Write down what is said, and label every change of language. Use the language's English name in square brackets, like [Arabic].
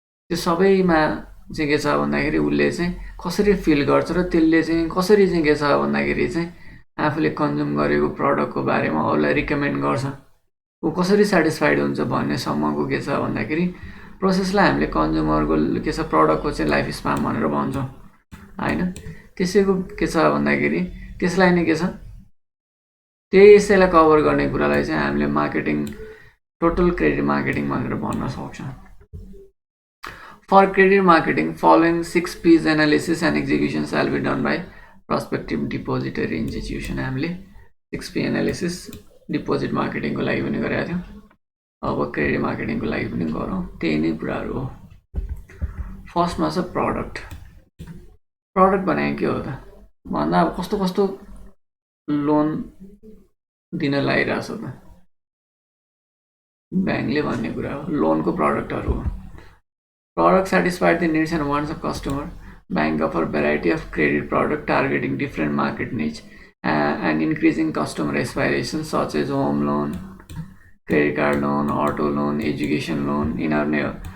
[Nepali] त्यो सबैमा चाहिँ के छ भन्दाखेरि उसले चाहिँ कसरी फिल गर्छ र त्यसले चाहिँ कसरी चाहिँ के छ भन्दाखेरि चाहिँ आफूले कन्ज्युम गरेको प्रडक्टको बारेमा अरूलाई रिकमेन्ड गर्छ, ऊ कसरी सेटिस्फाइड हुन्छ भन्नेसम्मको के छ भन्दाखेरि प्रोसेसलाई हामीले कन्ज्युमरको के छ प्रडक्टको चाहिँ लाइफ स्पान भनेर भन्छौँ होइन। त्यसैको के छ भन्दाखेरि त्यसलाई नै के छ त्यसैलाई कभर गर्ने कुरालाई चाहिँ हामीले मार्केटिङ, टोटल क्रेडिट मार्केटिङ भनेर भन्न सक्छौँ। [English] For credit marketing following 6 P's analysis and execution shall be done by prospective depository institution। [Nepali] हामीले 6P एनालिसिस डिपोजिट मार्केटिङको लागि पनि गरेका थियौँ, अब क्रेडिट मार्केटिङको लागि पनि गरौँ, त्यही नै कुराहरू हो। फर्स्टमा छ प्रडक्ट। प्रडक्ट भनेको के हो त भन्दा अब कस्तो कस्तो लोन दिन लागिरहेछ त ब्याङ्कले भन्ने कुरा हो। लोनको प्रडक्टहरू हो। [English] Product satisfied the needs and wants of customer. Bank offer variety of credit product targeting different market niche and increasing customer aspirations such as home loan, credit card loan, auto loan, education loan, [Nepali] यिनीहरू नै हो।